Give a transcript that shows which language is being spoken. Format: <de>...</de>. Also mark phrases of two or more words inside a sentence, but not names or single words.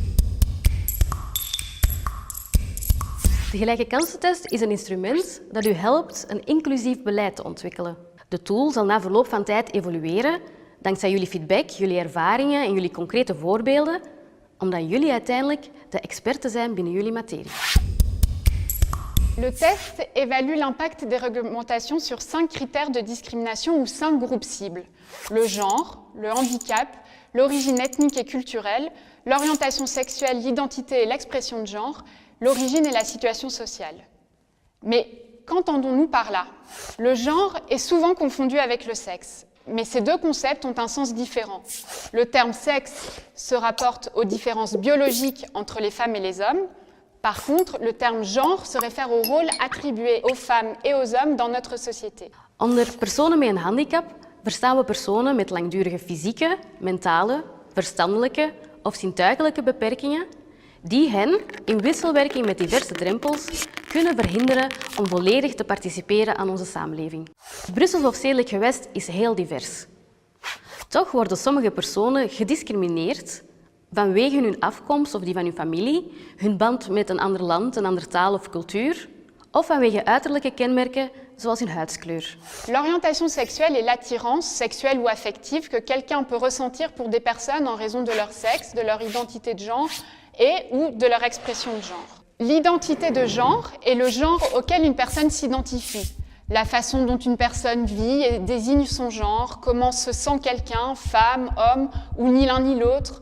<nl>De gelijke kansentest is een instrument dat u helpt een inclusief beleid te ontwikkelen. De tool zal na verloop van tijd evolueren, dankzij jullie feedback, jullie ervaringen en jullie concrete voorbeelden, omdat jullie uiteindelijk de experten zijn binnen jullie materie.</nl> <fr>Le test évalue l'impact des réglementations sur 5 critères de discrimination ou 5 groupes cibles. Le genre, le handicap, l'origine ethnique et culturelle, l'orientation sexuelle, l'identité et l'expression de genre, l'origine et la situation sociale. Mais qu'entendons-nous par là? Le genre est souvent confondu avec le sexe, mais ces deux concepts ont un sens différent. Le terme sexe se rapporte aux différences biologiques entre les femmes et les hommes. Par contre, le terme genre se réfère au rôle attribué aux femmes et aux hommes dans notre société.</fr> <nl>Onder personen met een handicap verstaan we personen met langdurige fysieke, mentale, verstandelijke of zintuigelijke beperkingen die hen, in wisselwerking met diverse drempels, kunnen verhinderen om volledig te participeren aan onze samenleving. Het Brussels of stedelijk gewest is heel divers. Toch worden sommige personen gediscrimineerd vanwege hun afkomst of die van hun familie, hun band met een ander land, een andere taal of cultuur, of vanwege uiterlijke kenmerken zoals hun huidskleur.</nl> <fr>L'orientation sexuelle est l'attirance sexuelle ou affective que quelqu'un peut ressentir pour des personnes en raison de leur sexe, de leur identité de genre et ou de leur expression de genre. L'identité de genre est le genre auquel une personne s'identifie. La façon dont une personne vit et désigne son genre, comment se sent quelqu'un, femme, homme ou ni l'un ni l'autre.</fr>